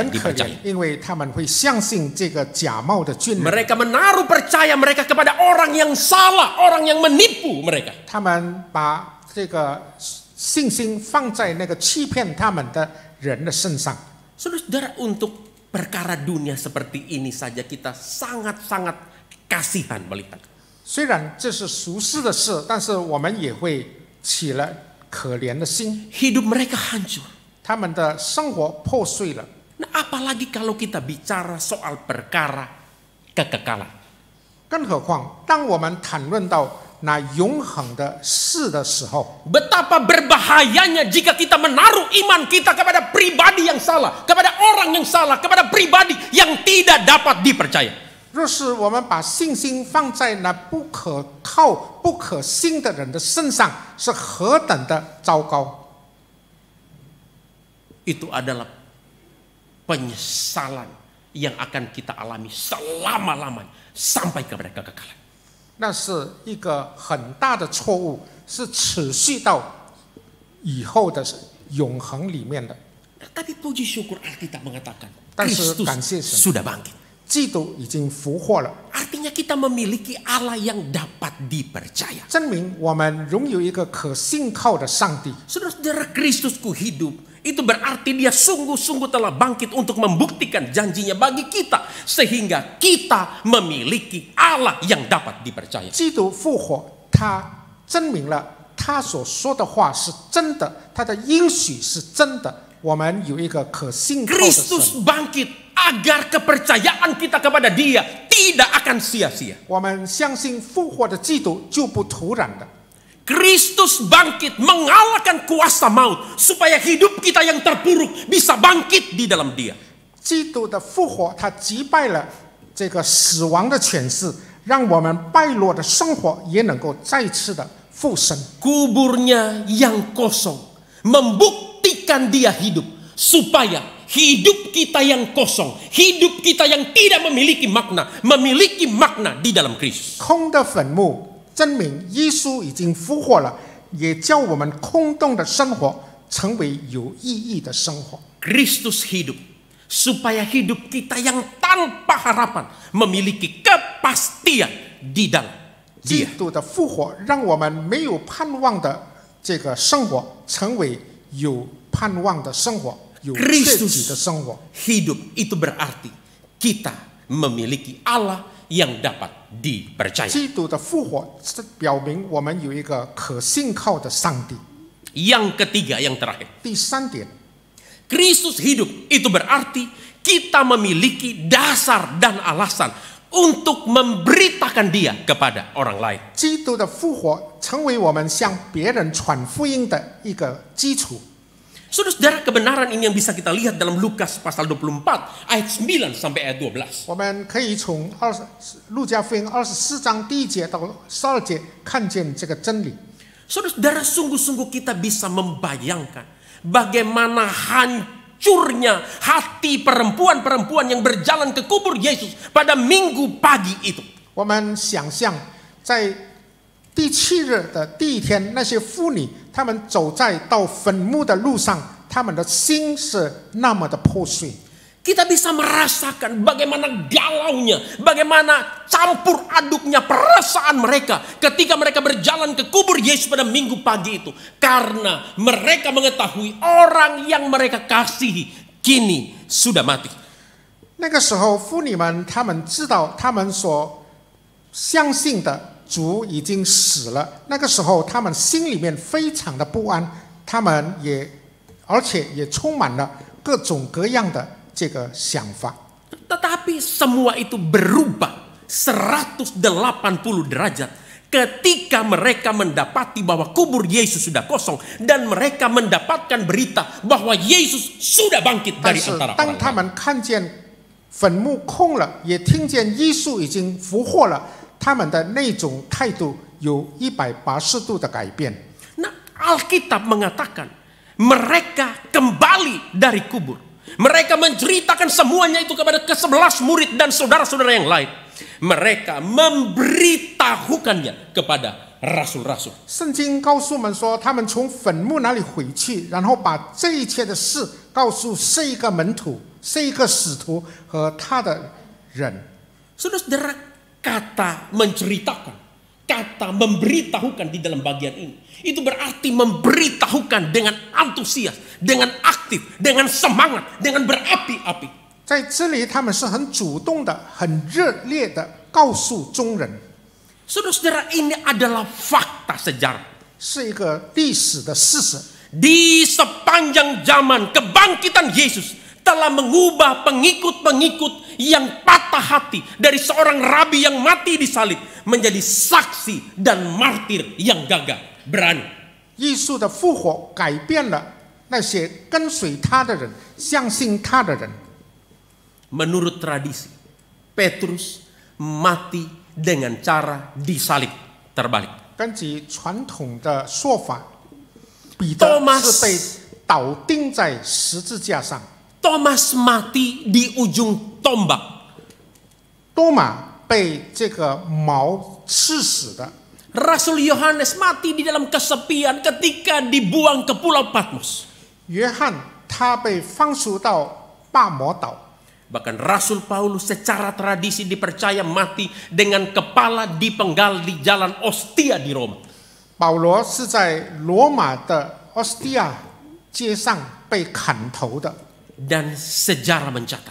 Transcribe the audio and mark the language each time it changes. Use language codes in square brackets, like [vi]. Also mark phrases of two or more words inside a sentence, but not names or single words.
[zh] 很可怜 [id] dipercaya.， [zh] 因为他们会相信这个假冒的军人， [id] Mereka menaruh percaya mereka kepada orang yang salah, orang yang menipu mereka. [zh] 他们把这个信心放在那个欺骗他们的人的身上。 [id] Saudara-saudara, untuk perkara dunia seperti ini saja kita sangat-sangat kasihan melihat. [zh] 虽然这是俗世的事，但是我们也会起了可怜的心。 [id] Hidup mereka hancur. [zh] 他们的生活破碎了。 [id] Nah, apalagi kalau kita bicara soal perkara kekekalan. [zh] 更何况，当我们谈论到那永恒的事的时候， [id] Betapa berbahayanya jika kita menaruh iman kita kepada pribadi yang salah, kepada orang yang salah, kepada pribadi yang tidak dapat dipercaya. [zh] 若是我们把信心放在那不可靠、不可信的人的身上，是何等的糟糕！ [id] Itu adalah penyesalan yang akan kita alami selama-lamanya sampai kepada kekekalan. [zh] 那是一个很大的错误，是持续到以后的永恒里面的。 [id] Tapi puji syukur Alkitab mengatakan [zh] 但是 [id] Kristus [zh] 感谢神， [id] sudah bangkit. [zh] 基督已经复活了， [id] Artinya kita memiliki Allah yang dapat dipercaya. [zh] 证明我们拥有一个可信靠的上帝。 [id] Saudara-saudara, Kristusku hidup. Itu berarti dia sungguh-sungguh telah bangkit untuk membuktikan janjinya bagi kita. Sehingga kita memiliki Allah yang dapat dipercaya. [zh] 基督复活，他证明了他所说的话是真的，他的应许是真的。我们有一个可信靠的 [id] Kristus [zh] 神， [id] bangkit agar kepercayaan kita kepada dia tidak akan sia-sia. [zh] 我们相信复活的基督就不突然的。 [id] Kristus bangkit mengalahkan kuasa maut supaya hidup kita yang terpuruk bisa bangkit di dalam dia. [zh] 基督的复活，他击败了这个死亡的权势，让我们败落的生活也能够再次的复生。 [id] Kuburnya yang kosong membuktikan dia hidup supaya hidup kita yang kosong, hidup kita yang tidak memiliki makna di dalam Kristus. [zh] 空的坟墓证明耶稣已经复活了，也叫我们空洞的生活成为有意义的生活。 [id] Kristus hidup supaya hidup kita yang tanpa harapan memiliki kepastian di dalam [zh] 基 [id] dia. [zh] 督的复活让我们没有盼望的这个生活成为有盼望的生活，有确据的生活。 [id] Hidup itu berarti kita memiliki Allah yang dapat dipercaya. [zh] 基督的复活是表明我们有一个可信靠的上帝。 [id] Yang ketiga, yang terakhir. [zh] 第三点， [id] Kristus hidup itu berarti kita memiliki dasar dan alasan untuk memberitakan dia kepada orang lain. [zh] 基督的复活成为我们向别人传福音的一个基础。 [id] Saudara-saudara, kebenaran ini yang bisa kita lihat dalam Lukas pasal 24 ayat 9 sampai ayat 12. [zh] 我们可以从路加福音24章第1节到12节看见这个真理。 [id] Saudara-saudara, sungguh-sungguh kita bisa membayangkan bagaimana hancurnya hati perempuan-perempuan yang berjalan ke kubur Yesus pada minggu pagi itu. [zh] 我们想象在第7日的第一天，那些妇女她们走在到坟墓的路上，她们的心是那么的破碎。 [id] Kita bisa merasakan bagaimana galaunya, bagaimana campur aduknya perasaan mereka ketika mereka berjalan ke kubur Yesus pada minggu pagi itu. Karena mereka mengetahui orang yang mereka kasihi kini sudah mati. [zh] 那个时候，妇女们她们知道她们所相信的主已经死了。那个时候，她们心里面非常的不安，她们而且也充满了各种各样的这个想法。 [id] Tetapi semua itu berubah 180 derajat ketika mereka mendapati bahwa kubur Yesus sudah kosong dan mereka mendapatkan berita bahwa Yesus sudah bangkit [zh] 但 [id] dari [zh] 是 [id] antara [zh] 当 [id] orang [zh] 他 [id] mati. [zh] 们看见坟墓空了，也听见耶稣已经复活了，他们的那种态度有180度的改变。 [id] Nah, Alkitab mengatakan mereka kembali dari kubur. Mereka menceritakan semuanya itu kepada ke-11 murid dan saudara-saudara yang lain. Mereka memberitahukannya kepada rasul-rasul. [zh] 圣经告诉我们说，他们从坟墓那里回去，然后把这一切的事告诉这一个门徒、这一个使徒和他的人。 [id] Saudara-saudara, kata menceritakan, kata memberitahukan di dalam bagian ini, itu berarti memberitahukan dengan antusias, dengan aktif, dengan semangat, dengan berapi-api. [zh] 在这里，他们是很主动的、很热烈的告诉众人。 [id] Saudara-saudara, ini adalah fakta sejarah. [zh] 是一个历史的事实。 [id] Di sepanjang zaman kebangkitan Yesus telah mengubah pengikut-pengikut yang patah hati dari seorang rabi yang mati di salib menjadi saksi dan martir yang gagah berani. [zh] 耶稣的复活改变了那些跟随他的人、相信他的人。 [id] Menurut tradisi, Petrus mati dengan cara disalib terbalik. [zh] 根据传统的说法，彼得是被倒钉在十字架上。 [id] Thomas mati di ujung tombak. [zh] 多马被这个矛刺死的。 [id] Rasul Yohanes mati di dalam kesepian ketika dibuang ke Pulau Patmos. [zh] 约翰他被放逐到巴摩岛。 [id] Bahkan Rasul Paulus secara tradisi dipercaya mati dengan kepala dipenggal di jalan Ostia di Roma. [zh] 保罗是在罗马的奥斯蒂亚街上被砍头的。 [id] Dan sejarah mencatat,